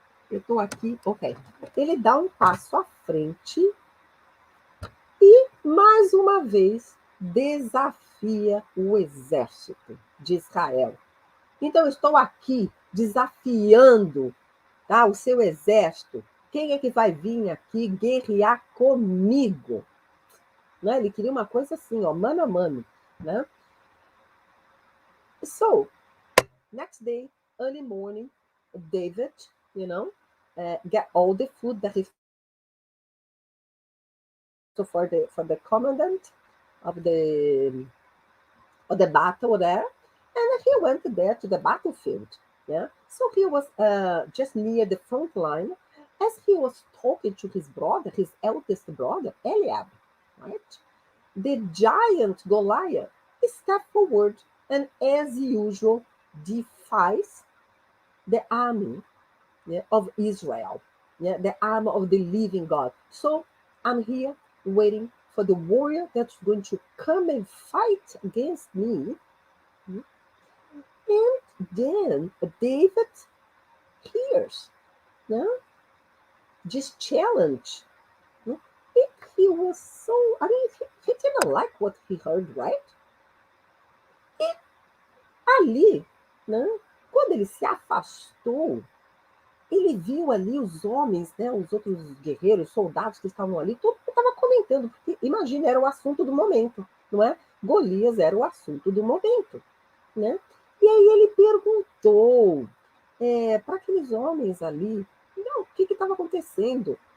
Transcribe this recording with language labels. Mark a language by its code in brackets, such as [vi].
[pt] Eu estou aqui, ok. Ele dá um passo à frente e, mais uma vez, desafia o exército de Israel. Então, estou aqui desafiando, tá, o seu exército. Quem é que vai vir aqui guerrear comigo? Né? Ele queria uma coisa assim, ó, mano a mano. Né? [en] So, next day, early morning, David, get all the food that he for the commandant of the battle there, and he went there to the battlefield. Yeah, so he was just near the front line as he was talking to his brother, his eldest brother, Eliab, right? The giant Goliath stepped forward and, as usual, defies the army, yeah, of Israel, yeah, the army of the living God. So I'm here waiting for the warrior that's going to come and fight against me. And then David hears, yeah, this challenge. And he was so, I mean, he didn't like what he heard, right? [pt] E ali, né, quando ele se afastou, ele viu ali os homens, né, os outros guerreiros, soldados que estavam ali, todo mundo estava comentando, porque imagina, era o assunto do momento, não é? Golias era o assunto do momento, né? E aí ele perguntou para aqueles homens ali, não, o que estava acontecendo?